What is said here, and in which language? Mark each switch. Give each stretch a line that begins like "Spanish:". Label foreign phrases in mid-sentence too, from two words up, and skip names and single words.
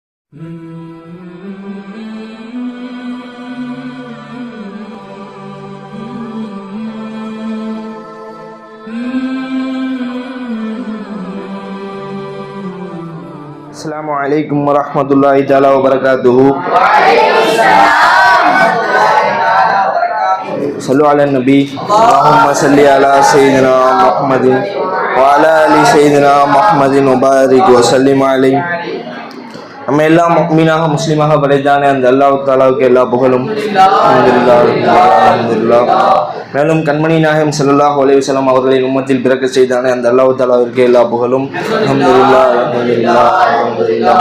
Arabic: السلام عليكم ورحمة الله تعالى وبركاته. صلوا على النبي. اللهم صل على سيدنا محمد وعلى آل سيدنا محمد وبارك وسلم عليه.
Tamil: நம்ம எல்லாம் முஃமினாக முஸ்லிமாக படைத்தானே அந்த அல்லாஹ் தஆலாவுக்கு எல்லா புகழும். அல்ஹம்துலில்லாஹ். மேலும் கண்மணி நாயகம்
Arabic: صلى الله عليه وسلم
Tamil: அவர்களின் உம்மத்தில் பிறக்க செய்தானே அந்த அல்லாஹ் தஆலாவிற்கு எல்லா புகழும். அல்ஹம்துலில்லாஹ்.